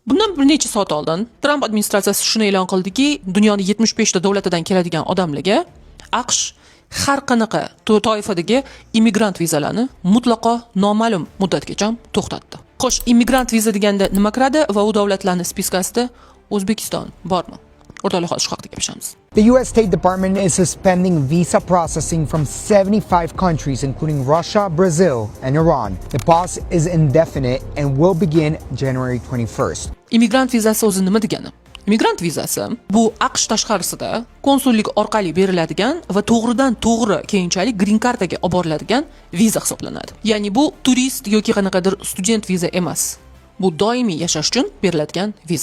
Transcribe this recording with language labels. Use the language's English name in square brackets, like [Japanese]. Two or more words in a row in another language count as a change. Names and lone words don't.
[Uzbek] Bundan bir necha soat oldin Tramp administratsiyasi shuni e'lon qildiki, dunyoning 75 ta davlatidan keladigan odamlarga AQSh har qanaqa toifadagi immigrant vizalarni mutlaqo noma'lum muddatgacha to'xtatdi. Xo'sh, immigrant viza deganda nima kiradi va u davlatlarning spiskasida O'zbekiston bormi? O'rtoqlar, hozir shu haqida gaplashamiz. [English] The U.S. State Department is suspending visa processing from 75 countries, including Russia, Brazil, and Iran. The pause is indefinite and will begin January 21st. [Uzbek] Immigrant vizasi o'zi nima degani? Immigrant vizasi bu AQSh tashqarisida konsullik orqali beriladigan va to'g'ridan to'g'ri keyinchalik green kartaga olib boriladigan viza hisoblanadi. Ya'ni bu turist yoki qanaqadir student viza emas. Bu doimiy yashash uchun beriladigan viza.